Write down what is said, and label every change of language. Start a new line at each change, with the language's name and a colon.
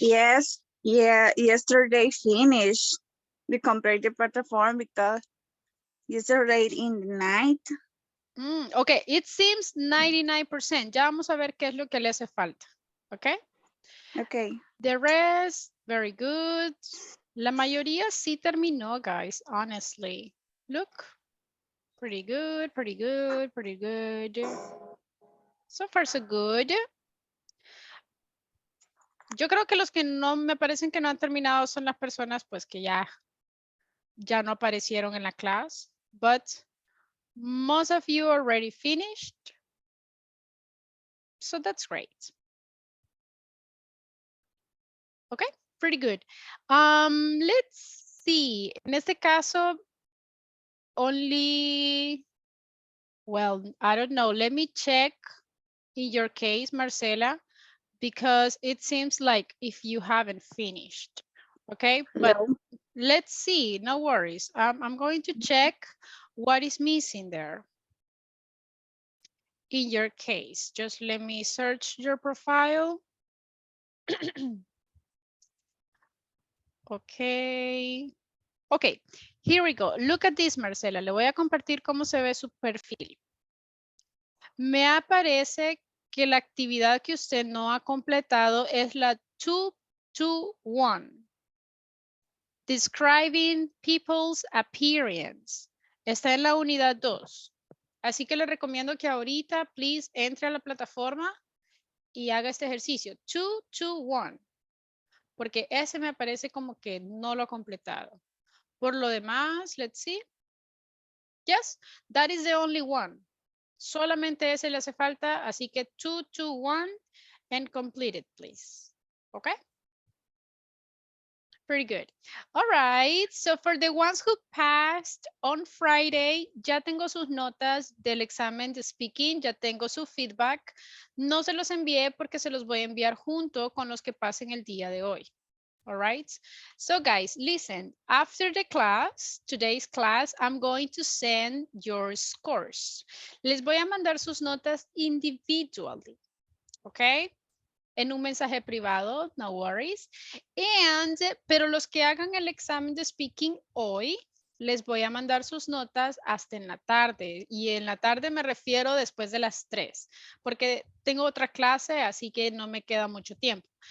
English: Yes, yeah, yesterday finished. We compared the platform because yesterday in the night. Ok, it seems 99%.
Spanish: Ya vamos a ver qué es lo que le hace falta.
English: Ok. Okay. The rest, very good.
Spanish: La mayoría sí terminó,
English: guys, honestly. Look, pretty good, pretty good, pretty good. So far, so good.
Spanish: Yo creo que los que no me parecen que no han terminado son las personas pues que ya no aparecieron en la clase. But
English: Most of you already finished. So that's great. Okay, pretty good. Let's see.
Spanish: En este caso,
English: only, well, I don't know. Let me check in your case, Marcela, because it seems like if you haven't finished. Okay, but Hello. let's see. No worries. I'm going to check what is missing there. In your case, just let me search your profile. Okay. Okay, here we go. Look at this, Marcela.
Spanish: Le voy a compartir cómo se ve su perfil. Me aparece que la actividad que usted no ha completado es la 221.
English: Describing people's appearance.
Spanish: Está en la unidad 2. Así que le recomiendo que ahorita, please, entre a la plataforma y haga este ejercicio. 221. Porque ese me aparece como que no lo ha completado. Por lo demás,
English: let's see. Yes, that is the only one.
Spanish: Solamente ese le hace falta, así que 221
English: and complete it, please. Okay? Pretty good. All right, so for the ones who passed on Friday,
Spanish: ya tengo sus notas del examen de speaking, ya tengo su feedback. No se los envié porque se los voy a enviar junto con los que pasen el día de hoy.
English: All right. So guys, listen, after the class, today's class, I'm going to send your scores.
Spanish: Les voy a mandar sus notas individually. Okay. En un mensaje privado,
English: no worries.
Spanish: Pero los que hagan el examen de speaking hoy, les voy a mandar sus notas hasta en la tarde. Y en la tarde me refiero después de las 3, porque tengo otra clase, así que no me queda mucho tiempo.